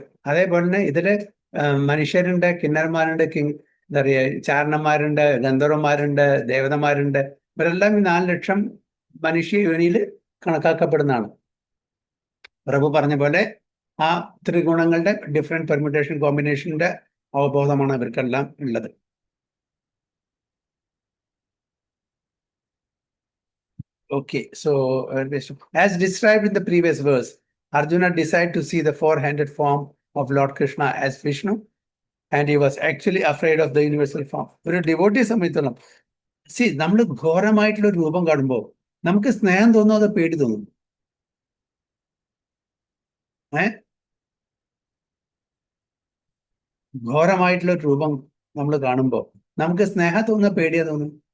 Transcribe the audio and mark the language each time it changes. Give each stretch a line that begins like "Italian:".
Malayalam: അതേപോലെ തന്നെ ഇതില് മനുഷ്യരുണ്ട്, കിന്നരന്മാരുണ്ട്, എന്താ പറയുക, ചാരണന്മാരുണ്ട്, ഗന്ധർവന്മാരുണ്ട്, ദേവതന്മാരുണ്ട്. ഇവരെല്ലാം ഈ 4 ലക്ഷം മനുഷ്യ യോനിയിൽ കണക്കാക്കപ്പെടുന്നതാണ്. പ്രഭു പറഞ്ഞ പോലെ ആ ത്രിഗുണങ്ങളുടെ ഡിഫറെന്റ് പെർമ്യൂട്ടേഷൻ കോമ്പിനേഷന്റെ അവബോധമാണ് ഇവർക്കെല്ലാം ഉള്ളത്.
English: Okay, so as described in the previous verse, Arjuna decided to see the four-handed form of Lord Krishna as Vishnu, and he was actually afraid of the universal form.
Malayalam: ഒരു devotee സംബന്ധിച്ചോളം നമ്മൾ ഘോരമായിട്ടുള്ള ഒരു രൂപം കാണുമ്പോൾ നമുക്ക് സ്നേഹം തോന്നും, അത് പേടി തോന്നും. ഘോരമായിട്ടുള്ള ഒരു രൂപം നമ്മൾ കാണുമ്പോൾ നമുക്ക് സ്നേഹം തോന്നുന്ന പേടിയാ തോന്നും?